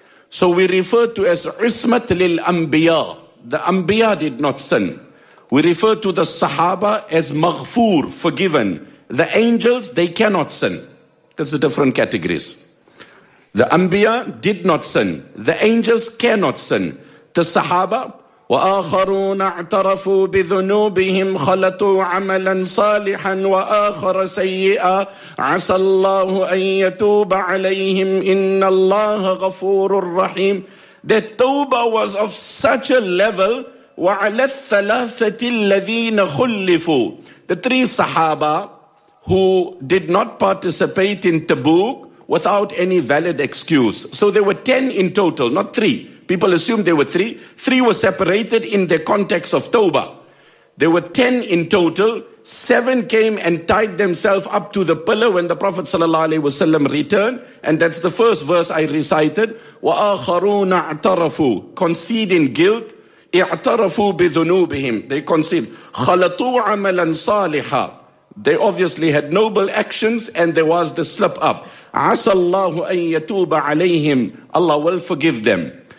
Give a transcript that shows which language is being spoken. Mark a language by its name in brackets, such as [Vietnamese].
[English] So we refer to as Ismat lil Anbiya. The Anbiya did not sin. We refer to the Sahaba as Maghfoor, forgiven. The angels, they cannot sin. There's a different categories. The Anbiya did not sin. The angels cannot sin. The Sahaba, [Arabic] وَآخَرُونَ اَعْتَرَفُوا بِذُنُوبِهِمْ خَلَطُوا عَمَلًا صَالِحًا وَآخَرَ سَيِّئًا عَسَى اللَّهُ أَن يَتُوبَ عَلَيْهِمْ إِنَّ اللَّهَ غَفُورٌ رَحِيمٌ. [English] That tawbah was of such a level. [Arabic] وَعَلَى الثَّلَاثَةِ الَّذِينَ خُلِّفُوا. [English] The three Sahaba who did not participate in Tabuk without any valid excuse. So there were 10 in total, not 3. People assumed there were 3. 3 were separated in the context of Tawbah. There were 10 in total. 7 came and tied themselves up to the pillar when the Prophet sallallahu alaihi wasallam returned. And that's the first verse I recited. [Arabic] وَآخَرُونَ اَعْتَرَفُوا, [English] conceding guilt. [Arabic] اِعْتَرَفُوا بِذُنُوبِهِمْ, [English] they conceded. [Arabic] خَلَطُوا عَمَلًا صَالِحًا, [English] they obviously had noble actions and there was the slip up. [Arabic] عَسَى اللَّهُ أَن يَتُوبَ عَلَيْهِمْ, [English] Allah will forgive them.